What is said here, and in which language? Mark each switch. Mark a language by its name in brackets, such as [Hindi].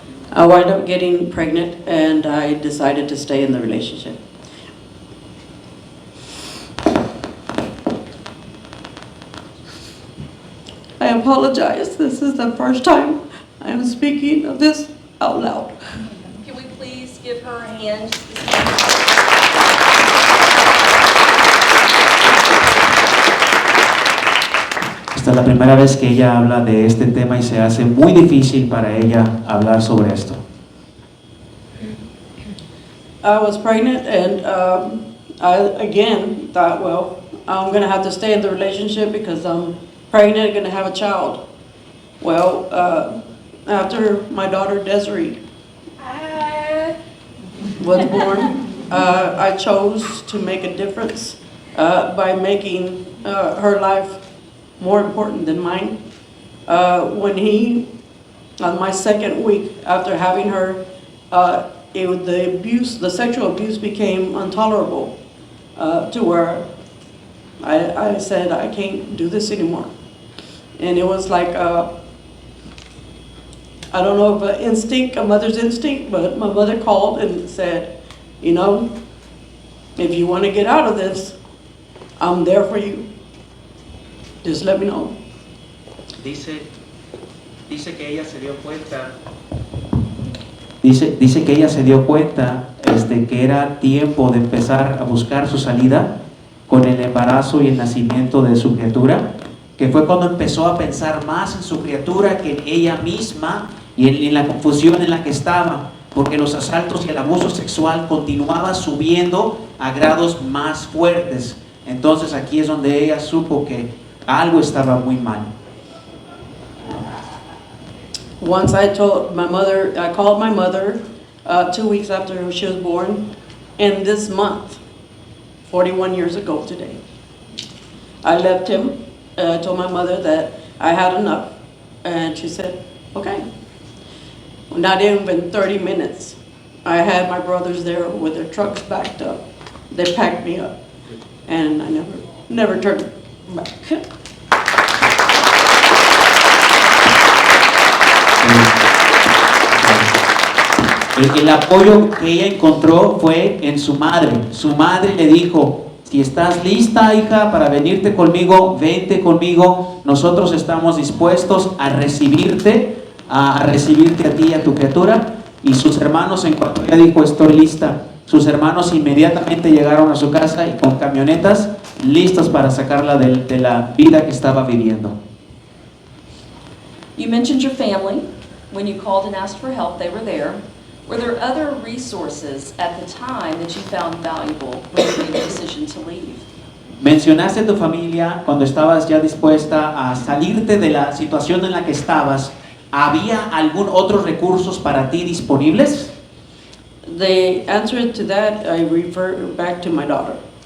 [English] I wind up getting pregnant and I decided to stay in the relationship. I apologize. This is the first time I am speaking of this out loud. Can we please give her a hand? [Spanish] Esta es la primera vez que ella habla de este tema y se hace muy difícil para ella hablar sobre esto. [English] I was pregnant and I again thought, well, I'm going to have to stay in the relationship because I'm pregnant, going to have a child. Well, after my daughter Desiree was born, I chose to make a difference by making her life more important than mine. On my second week after having her, the sexual abuse became intolerable to where I said, I can't do this anymore. And it was like, I don't know if a mother's instinct, but my mother called and said, if you want to get out of this, I'm there for you. Just let me know. [Spanish] Dice que ella se dio cuenta. Dice que ella se dio cuenta que era tiempo de empezar a buscar su salida con el embarazo y el nacimiento de su criatura, que fue cuando empezó a pensar más en su criatura que en ella misma y en la confusión en la que estaba, porque los asaltos y el abuso sexual continuaba subiendo a grados más fuertes. Entonces aquí es donde ella supo que algo estaba muy mal. [English] Once I called my mother 2 weeks after she was born, and this month, 41 years ago today, I left him. I told my mother that I had enough, and she said, okay. Not even 30 minutes. I had my brothers there with their trucks backed up. They packed me up, and I never turned back. [Spanish] El apoyo que ella encontró fue en su madre. Su madre le dijo, si estás lista, hija, para venirte conmigo, vente conmigo. Nosotros estamos dispuestos a recibirte a ti y a tu criatura. Y sus hermanos, en cuanto ella dijo, estoy lista, sus hermanos inmediatamente llegaron a su casa y con camionetas listos para sacarla de la vida que estaba viviendo. [English] You mentioned your family. When you called and asked for help, they were there. Were there other resources at the time that you found valuable when you made the decision to leave? [Spanish] Mencionaste tu familia cuando estabas ya dispuesta a salirte de la situación en la que estabas. ¿Había algún otros recursos para ti disponibles? [English] The answer to that, I refer back to my daughter.